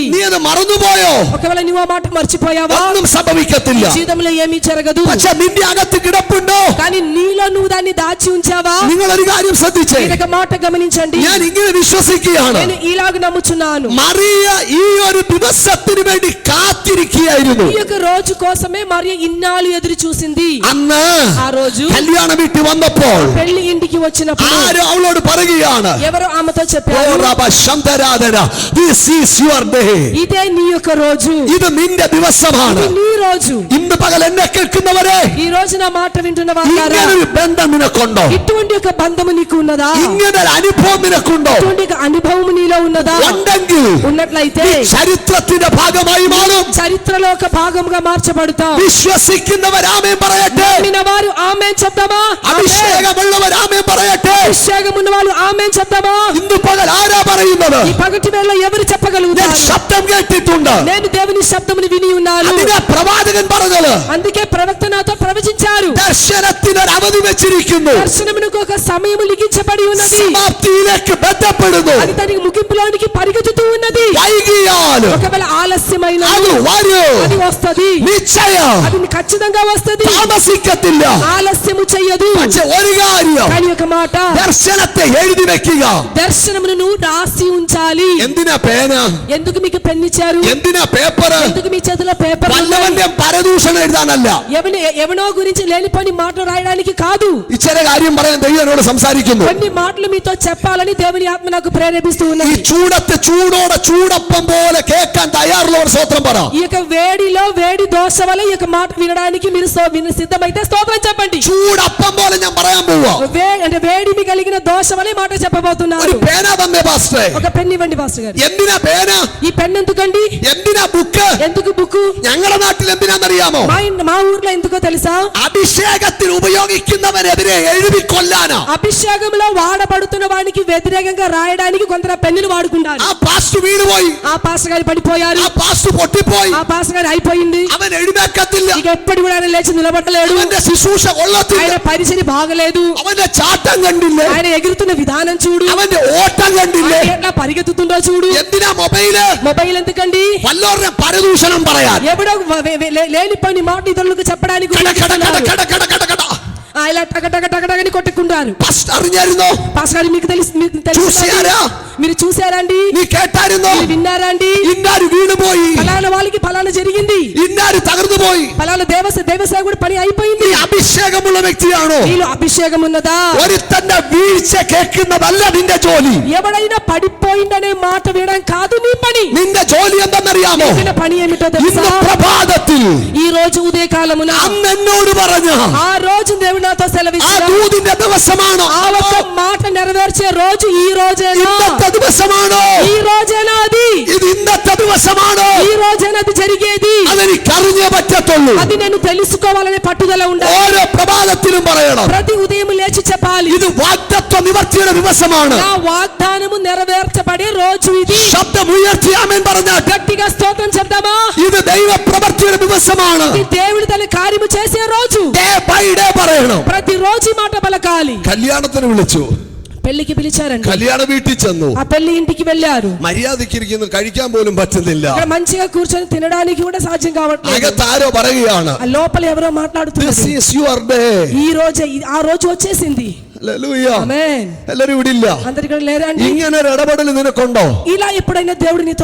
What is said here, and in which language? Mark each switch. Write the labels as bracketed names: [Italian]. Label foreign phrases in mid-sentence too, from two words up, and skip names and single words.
[Malayalam] നീ അത് മറന്നുപോയോ? [Telugu] ఒకవేళ నువ్వు ఆ మాట మర్చిపోయావా, [Malayalam] ഒന്നും സംഭവിക്കത്തില്ല. [Telugu] జీవితంలో ఏమీ జరగదు. [Malayalam] പക്ഷെ നിന്റെ അകത്ത് കിടപ്പുണ്ടോ? [Telugu] కానీ నీలో నువ్వు దాన్ని దాచి ఉంచావా? [Malayalam] നിങ്ങൾ ഒരു കാര്യം ശ്രദ്ധിച്ചേ. [Telugu] ఒక మాట గమనించండి. [Malayalam] ഞാൻ ഇങ്ങനെ വിശ്വസിക്കുകയാണ്. [Telugu] నేను ఇలాగ నమ్ముచున్నాను. [Malayalam] മറിയ ഈ ഒരു ദിവസത്തിന് വേണ്ടി കാത്തിരിക്കുകയായിരുന്നു. [Telugu] ఈ యొక్క రోజు కోసమే మరియ ఇన్నాళ్ళు ఎదురు చూసింది. [Malayalam] അന്ന് [Telugu] ఆ రోజు [Malayalam] കല്യാണ വീട്ടിൽ വന്നപ്പോൾ [Telugu] పెళ్లి ఇంటికి వచ్చినప్పుడు [Malayalam] ആരോ അവളോട് പറയുകയാണ്, [Telugu] ఎవరో ఆమెతో [Malayalam] "ഓ [Telugu] చెప్పారు, റബ ശന്തരാധന. [English] This is your day. [Telugu] ఇదే నీ యొక్క రోజు, [Malayalam] ഇത് നിന്റെ ദിവസമാണ്. [Telugu] ఇది నీ రోజు. [Malayalam] ഇന്ന് പകൽ എന്നെ കേൾക്കുന്നവരെ, [Telugu] ఈ రోజు నా మాట వింటున్న వారు, [Malayalam] ഇങ്ങനൊരു ബന്ധം നിനക്കുണ്ടോ? [Telugu] ఇటువంటి ఒక బంధము నీకు ఉన్నదా? [Malayalam] ഇങ്ങനൊരു അനുഭവം നിനക്കുണ്ടോ? [Telugu] ఇటువంటి ఒక అనుభవం నీలో ఉన్నదా? [Malayalam] ഉണ്ടെങ്കിൽ [Telugu] ఉన్నట్లయితే [Malayalam] ചരിത്രത്തിന്റെ ഭാഗമായി മാറും. [Telugu] చరిత్రలో ఒక భాగంగా మార్చబడతాం. [Malayalam] വിശ്വസിക്കുന്നവർ ആമേൻ പറയട്ടെ. [Telugu] నమ్మిన వారు ఆమేన్ చెప్దామా? [Malayalam] അഭിഷേകമുള്ളവർ ആമേൻ പറയട്ടെ. [Telugu] అభిషేకం ఉన్న వాళ్ళు ఆమేన్ చెప్దామా? [Malayalam] ഇന്ന് പകൽ ആരാ പറയുന്നത്? [Telugu] ఈ పగటి వేళ ఎవరు [Malayalam] ഞാൻ [Telugu] చెప్పగలుగుతారు? [Malayalam] ശബ്ദം കേട്ടിട്ടുണ്ട്. [Telugu] నేను దేవుని శబ్దమును విని ఉన్నాను. [Malayalam] അതിനെ പ്രവാചകൻ പറഞ്ഞത്, [Telugu] అందుకే ప్రవక్త నాతో ప్రవచించారు. [Malayalam] ദർശനത്തിന് ഒരു അവധി വെച്ചിരിക്കുന്നു. [Telugu] దర్శనమునకు ఒక సమయం లిఖించబడి ఉన్నది. [Malayalam] സമാപ്തിയിലേക്ക് ബന്ധപ്പെടുന്നു. [Telugu] అది దానికి ముగింపులోనికి పరిగెత్తుతూ ఉన్నది. [Malayalam] വൈകിയാൽ [Telugu] ఒకవేళ ఆలస్యమైన [Malayalam] അത് വരും. [Telugu] అది వస్తది. [Malayalam] നിശ്ചയം [Telugu] అది ఖచ్చితంగా వస్తది. [Malayalam] താമസിക്കത്തില്ല. [Telugu] ఆలస్యము చెయ్యదు. [Malayalam] പക്ഷെ ഒരു കാര്യം, [Telugu] కానీ ఒక మాట, [Malayalam] ദർശനത്തെ എഴുതി വെക്കുക. [Telugu] దర్శనమును నువ్వు రాసి ఉంచాలి. [Malayalam] എന്തിനാ പേന? [Telugu] ఎందుకు మీకు పెన్ ఇచ్చారు? [Malayalam] എന്തിനാ പേപ്പർ? [Telugu] ఎందుకు మీ చేతిలో పేపర్? [Malayalam] വല്ലവന്റെ പരദൂഷണം എഴുതാനല്ല. [Telugu] ఎవనో గురించి లేనిపోని మాటలు రాయడానికి కాదు. [Malayalam] ഇച്ചിരി കാര്യം പറയാൻ ദൈവം എന്നോട് സംസാരിക്കുന്നു. [Telugu] కొన్ని మాటలు మీతో చెప్పాలని దేవుని ఆత్మ నాకు ప్రేరేపిస్తూ [Malayalam] ഈ [Telugu] ఉన్నది. [Malayalam] ചൂടത്തെ ചൂടോടെ ചൂടപ്പം പോലെ കേൾക്കാൻ തയ്യാറുള്ളവർ സ്തോത്രം പറ. [Telugu] ఈ యొక్క వేడిలో వేడి దోశ వల్ల ఈ యొక్క మాట వినడానికి మీరు సిద్ధమైతే స్తోత్రం చెప్పండి. [Malayalam] ചൂടപ്പം പോലെ ഞാൻ പറയാൻ പോവാ. [Telugu] అంటే వేడిమి కలిగిన దోశ వల్ల ఈ మాట చెప్పబోతున్నారు. [Malayalam] ഒരു പേന തന്നെ പാസ്റ്ററെ. [Telugu] ఒక పెన్ ఇవ్వండి పాస్టర్ గారు. [Malayalam] എന്തിനാ പേന? [Telugu] ఈ పెన్ ఎందుకండి? [Malayalam] എന്തിനാ ബുക്ക്? [Telugu] ఎందుకు బుక్? [Malayalam] ഞങ്ങളുടെ നാട്ടിൽ എന്തിനാന്നറിയാമോ? [Telugu] మా ఊర్లో ఎందుకో తెలుసా? [Malayalam] അഭിഷേകത്തിൽ ഉപയോഗിക്കുന്നവനെതിരെ എഴുതി കൊല്ലാനാ. [Telugu] అభిషేకంలో వాడబడుతున్న వానికి వ్యతిరేకంగా రాయడానికి కొంత పెన్నులు వాడుకుంటారు. [Malayalam] ആ പാസ്റ്റർ വീണുപോയി. [Telugu] ఆ పాస్టర్ గారు పడిపోయారు. [Malayalam] ആ പാസ്റ്റർ പൊട്ടിപ്പോയി. [Telugu] ఆ పాస్టర్ గారు అయిపోయింది. [Malayalam] അവൻ എഴുന്നേക്കത്തില്ല. [Telugu] ఇక ఎప్పుడు కూడా ఆయన లేచి నిలబడలేడు. [Malayalam] അവന്റെ ശുശ്രൂഷ കൊള്ളത്തില്ല. [Telugu] ఆయన పరిచయం బాగలేదు. [Malayalam] അവന്റെ ചാട്ടം കണ്ടില്ലേ? [Telugu] ఆయన ఎగురుతున్న విధానం చూడు. [Malayalam] അവന്റെ ఓട്ടం കണ്ടില്ലേ? [Telugu] ఆయన ఎట్లా పరిగెత్తుతుండో చూడు. [Malayalam] എന്തിനാ മൊബൈല്? [Telugu] మొబైల్ ఎందుకండి? [Malayalam] വല്ലവരുടെ പരദൂഷണം പറയാൻ. [Telugu] ఎవడో లేనిపోని మాట ఇతరులకు చెప్పడానికి [Malayalam] കട കട കട കട കട കട കട. [Telugu] ఇలా టగటగటగటగని కొట్టుకుంటారు. [Malayalam] പാസ്റ്റർ അറിഞ്ഞായിരുന്നോ? [Telugu] పాస్టర్ గారు మీకు తెలుసు చూసారా? మీరు చూసారండి? [Malayalam] നീ കേട്ടായിരുന്നോ? [Telugu] మీరు విన్నారండి? [Malayalam] ഇന്നാര് വീണുപോയി, [Telugu] ఫలానా వాళ్ళకి ఫలానా జరిగింది, [Malayalam] ഇന്നാര് തകർന്നു പോയി. [Telugu] ఫలానా దేవసేవకుడు పని అయిపోయింది. [Malayalam] നീ അഭിഷേകമുള്ള വ്യക്തിയാണോ? [Telugu] నీలో అభిషేకం ఉన్నదా? [Malayalam] ഒരുത്തന്റെ വീഴ്ച കേൾക്കുന്നതല്ല നിന്റെ ജോലി. [Telugu] ఎవడైనా పడిపోయిందనే మాట వినడం కాదు నీ పని. [Malayalam] നിന്റെ ജോലി എന്തെന്നറിയാമോ? [Telugu] నిన్న పని ఏమిటో [Malayalam] ഇന്ന് [Telugu] తెలుసా? [Malayalam] പ്രഭാതത്തിൽ [Telugu] ఈ రోజు ఉదయకాలమున [Malayalam] അന്ന് എന്നോട് പറഞ്ഞ [Telugu] ఆ రోజు దేవుడు నాతో [Malayalam] ആ [Telugu] సెలవిచ్చాడు. [Malayalam] ദൂതിന്റെ ദിവസമാണോ? [Telugu] ఆ ఒక్క మాట నెరవేర్చే రోజు ఈ రోజేనా? [Malayalam] ഇന്നത്തെ ദിവസമാണോ? [Telugu] ఈ రోజేనా అది? [Malayalam] ഇത് ഇന്നത്തെ ദിവസമാണോ? [Telugu] ఈ రోజేనా అది జరిగేది? [Malayalam] അതെനിക്ക് അറിഞ്ഞേ പറ്റത്തുള്ളൂ. [Telugu] అది నేను తెలుసుకోవాలనే పట్టుదల ఉండాలి. [Malayalam] ഓരോ പ്രഭാതത്തിലും പറയണം, [Telugu] ప్రతి ఉదయం లేచి చెప్పాలి, [Malayalam] ഇത് വാഗ്ദത്ത നിവർത്തിയുടെ ദിവസമാണ്. [Telugu] నా వాగ్దానము నెరవేర్చబడే రోజు ఇది. [Malayalam] ശബ്ദമുയർത്തി ആമേൻ പറഞ്ഞാൽ [Telugu] గట్టిగా స్తోత్రం చెప్దామా? [Malayalam] ഇത് ദൈവപ്രവൃത്തിയുടെ ദിവസമാണ്. [Telugu] ఇది దేవుడు తన కార్యము చేసే రోజు. [English] day by day [Malayalam] പറയണം. [Telugu] ప్రతి రోజు ఈ మాట పలకాలి. [Malayalam] കല്യാണത്തിന് വിളിച്ചു, [Telugu] పెళ్లికి పిలిచారండి. [Malayalam] കല്യാണ വീട്ടിൽ ചെന്നു, [Telugu] ఆ పెళ్లి ఇంటికి వెళ్ళారు. [Malayalam] മര്യാദയ്ക്ക് ഇരിക്കുന്നു, കഴിക്കാൻ പോലും പറ്റുന്നില്ല. [Telugu] అక్కడ మంచిగా కూర్చొని తినడానికి కూడా సాధ్యం కావట్లేదు. [Malayalam] അകത്ത് ആരോ പറയുകയാണ്, [Telugu] ఆ లోపల ఎవరో [English] this [Telugu] మాట్లాడుతున్నారు. [English] is your day. [Telugu] ఈ రోజే ఆ రోజు వచ్చేసింది. [Malayalam] ഹല്ലേലൂയ. [Telugu] ఆమేన్. [Malayalam] എല്ലാരും ഇവിടെ ഇല്ല. [Telugu] అందరు ఇక్కడ లేరండి. [Malayalam] ഇങ്ങനെ ഒരു ഇടപെടൽ നിനക്കുണ്ടോ? [Telugu] ఇలా ఎప్పుడైనా దేవుడు నీతో